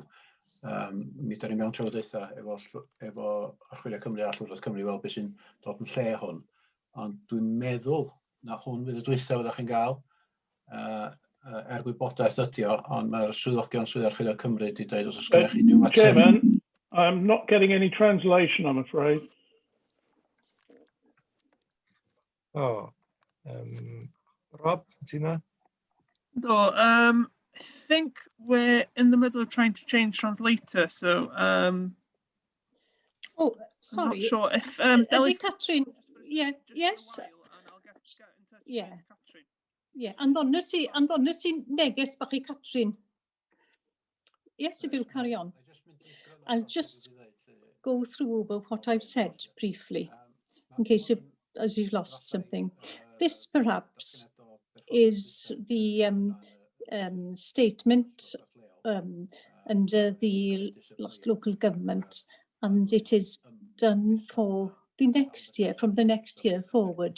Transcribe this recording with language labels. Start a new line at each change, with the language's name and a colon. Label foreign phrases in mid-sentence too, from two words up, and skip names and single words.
Welsh: Mi da ni mewn trafodaethau efo Archwilio Cymru a Llywodraeth Cymru fel beth sy'n dod yn lle hwn. Ond dwi'n meddwl na hwn fydd y dwythaf fyddwch chi'n gael. Gwybodaeth ydy o, ond mae'r swyddogion Swydd Archwilio Cymru wedi dweud os oes gennych chi unrhyw mater.
English: Chairman, I'm not getting any translation, I'm afraid. Rob, Tina? No, I think we're in the middle of trying to change translator, so Oh, I'm sorry. not sure if
Welsh: Ydy Catrin,
English: yeah, yes, yeah. Yeah,
Welsh: anfonwch si neges bach I Catrin.
English: Yes, if you'll carry on. I'll just go through over what I've said briefly, in case as you've lost something. This perhaps is the statement under the last local government, and it is done for the next year, from the next year forward.